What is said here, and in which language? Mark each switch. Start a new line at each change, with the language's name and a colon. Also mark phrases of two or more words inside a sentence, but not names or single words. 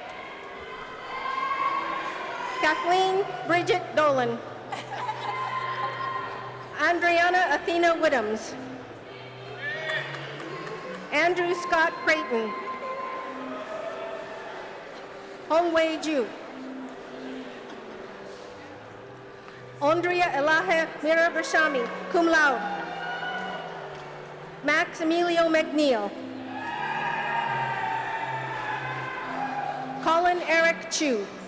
English: Kathleen Bridget Dolan. Andriana Athena Whittams. Andrew Scott Creighton. Hong Wei Ju. Andrea Elahe Mirabrashami,
Latin: cum laude.
English: Max Emilio McNeil. Colin Eric Chu.